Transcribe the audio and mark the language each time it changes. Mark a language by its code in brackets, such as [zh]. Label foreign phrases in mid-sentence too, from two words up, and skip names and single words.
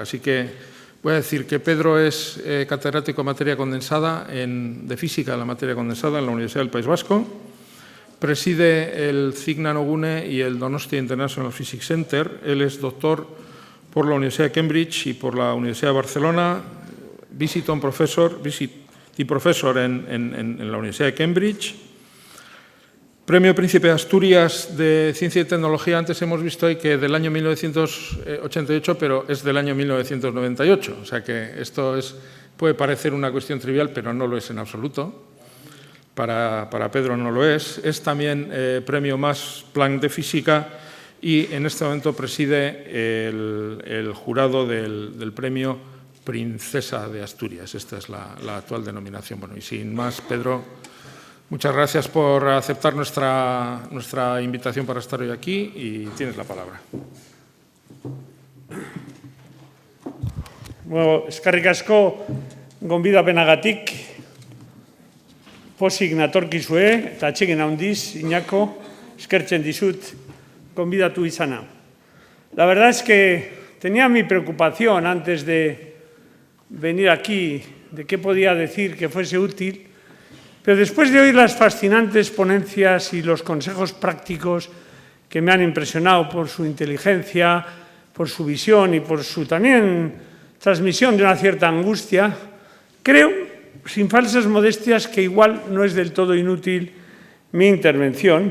[es] Así que voy a decir que Pedro es catedrático en materia condensada, de física de la materia condensada en la Universidad del País Vasco. Preside el CIC Nanogune y el Donostia International Physics Center. Él es doctor por la Universidad de Cambridge y por la Universidad de Barcelona, [en] visiting professor [es] en la Universidad de Cambridge. Premio Príncipe de Asturias de Ciencia y Tecnología. Antes hemos visto ahí que del año 1988, pero es del año 1998. O sea que esto puede parecer una cuestión trivial, pero no lo es en absoluto. Para Pedro no lo es. Es también Premio Max Planck de Física y en este momento preside el jurado del Premio Princesa de Asturias. Esta es la actual denominación. Bueno, y sin más, Pedro, muchas gracias por aceptar nuestra invitación para estar hoy aquí y tienes la palabra. [eu] Bueno, eskerrik asko gonbidapenagatik, pozik natorkizue eta atsegin handiz, Iñako, eskertzen dizut convidatu izana. [es] La verdad es que tenía mi preocupación antes de venir aquí de qué podía decir que fuese útil, pero después de oír las fascinantes ponencias y los consejos prácticos que me han impresionado por su inteligencia, por su visión y por su también transmisión de una cierta angustia, creo, sin falsas modestias, que igual no es del todo inútil mi intervención.